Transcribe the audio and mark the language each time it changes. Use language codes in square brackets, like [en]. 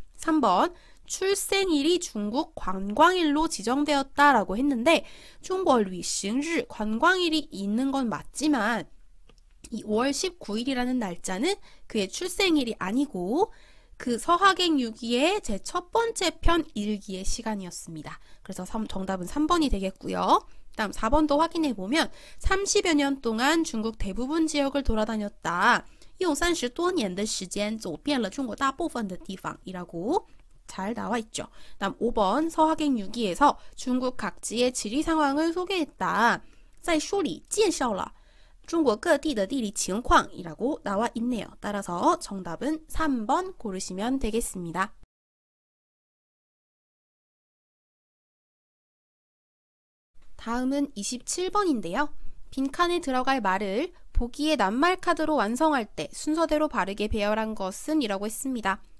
[ko] 3번 출생일이 중국 관광일로 지정되었다 라고 했는데 중국 旅行日 관광일이 있는 건 맞지만 이 5월 19일이라는 날짜는 그의 출생일이 아니고 그 서학행 6기의 제 첫 번째 편 일기의 시간이었습니다. 그래서 정답은 3번이 되겠고요. 다음 4번도 확인해보면 30여 년 동안 중국 대부분 지역을 돌아다녔다. [zh] 用30多年的时间走遍了中国大部分的地方 [ko] 이라고 잘 나와 있죠. 다음 5번 서학행 6기에서 중국 각지의 지리 상황을 소개했다. [zh] 在书里介绍了中国各地的地理情况 [ko] 이라고 나와 있네요. 따라서 정답은 3번 고르시면 되겠습니다. 다음은 27번인데요. 빈칸에 들어갈 말을 보기에 낱말 카드로 완성할 때 순서대로 바르게 배열한 것은 이라고 했습니다.